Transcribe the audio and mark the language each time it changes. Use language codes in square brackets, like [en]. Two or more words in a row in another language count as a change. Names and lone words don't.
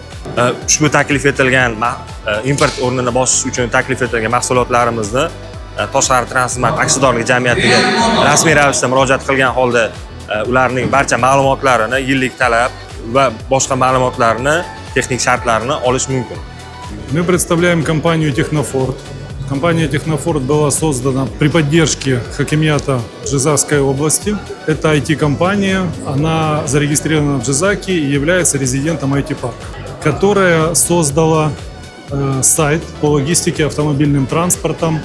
[uz] Ushbu taklif etilgan import o'rnini bosish uchun taklif etilgan mahsulotlarimizni Toshsahar transport aksiyadorlik jamiyatiga rasmiy ravishda murojaat qilgan holda ularning barcha ma'lumotlarini, yillik talab va boshqa ma'lumotlarni, texnik shartlarini olish mumkin. [ru] Мы представляем компанию Технофорд. Компания Технофорд была создана при поддержке Хакимията Джизакской области. Это IT-компания, она зарегистрирована в Джизаке и является резидентом IT-парка, которая создала сайт по логистике автомобильным транспортом.